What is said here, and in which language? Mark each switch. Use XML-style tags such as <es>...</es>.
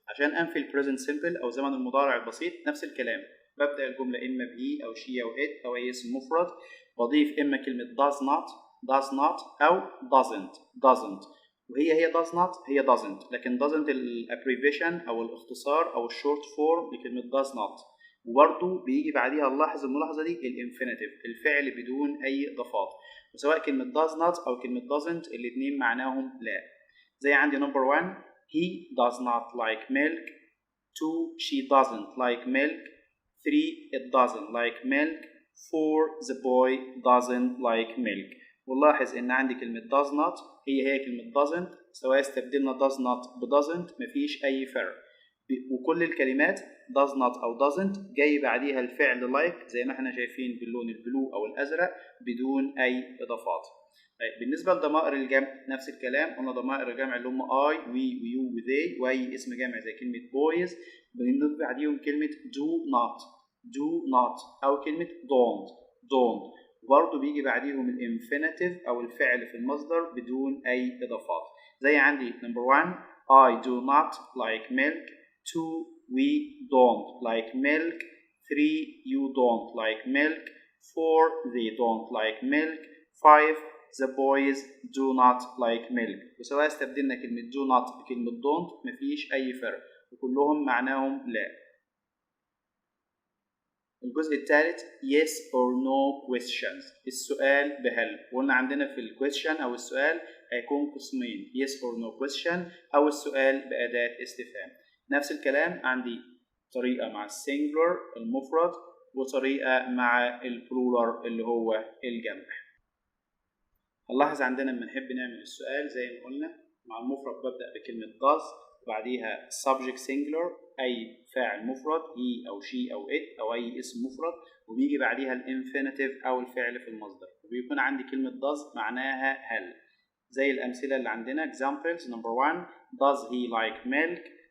<ar>عشان انفي البريزنت سيمبل او زمن المضارع البسيط نفس الكلام، ببدا الجمله اما بهي او شي او ات او اي اسم مفرد، بضيف اما كلمه does not او doesn't، وهي doesn't، لكن doesn't الابريفيشن او الاختصار او الشورت فورم لكلمه does not، وبرضه بيجي بعديها نلاحظ الملاحظه دي الانفينيتيف الفعل بدون اي اضافات، وسواء كلمه does not او كلمه doesn't الاثنين معناهم لا. زي عندي نمبر</ar> <en>1 he does not like milk، 2 she doesn't like milk، 3 it doesn't like milk، 4 the boy doesn't like milk.</en> <ar>ونلاحظ ان عندي كلمة does not هي كلمة doesn't، سواء استبدلنا does not ب doesn't مفيش اي فرق، وكل الكلمات does not او doesn't جاي بعديها الفعل like زي ما احنا شايفين باللون البلو او الازرق بدون اي اضافات. بالنسبة لضمائر الجمع نفس الكلام، قلنا ضمائر الجمع اللي هم I، we، ويو، وthey، وأي اسم جمع زي كلمة boys بنضيف بعديهم كلمة do not أو كلمة</ar> <en>don't.</en> <ar>برضه بيجي بعديهم الانفينيتيف أو الفعل في المصدر بدون أي إضافات. زي عندي</ar> <en>number 1 I do not like milk. 2 we don't like milk. 3 you don't like milk. 4 they don't like milk. 5 the boys do not like milk.</en> <ar>وسواء استبدلنا كلمة do not بكلمة don't مفيش أي فرق وكلهم معناهم لا. الجزء الثالث</ar> <en>yes or no questions.</en> <ar>السؤال بهل. وقلنا عندنا في الquestion أو السؤال هيكون قسمين</ar> <en>yes or no question</en> <ar>أو السؤال بأداة استفهام. نفس الكلام عندي طريقة مع السنجلر المفرد وطريقة مع البلورال اللي هو الجمع. هنلاحظ عندنا لما نحب نعمل السؤال زي ما قلنا مع المفرد ببدأ بكلمة does وبعديها subject singular أي فاعل مفرد he أو she أو it أو أي اسم مفرد وبيجي بعديها الانفينيتيف أو الفعل في المصدر وبيكون عندي كلمة does معناها هل. زي الأمثلة اللي عندنا examples.</ar> <en>number 1 does he like milk.</en>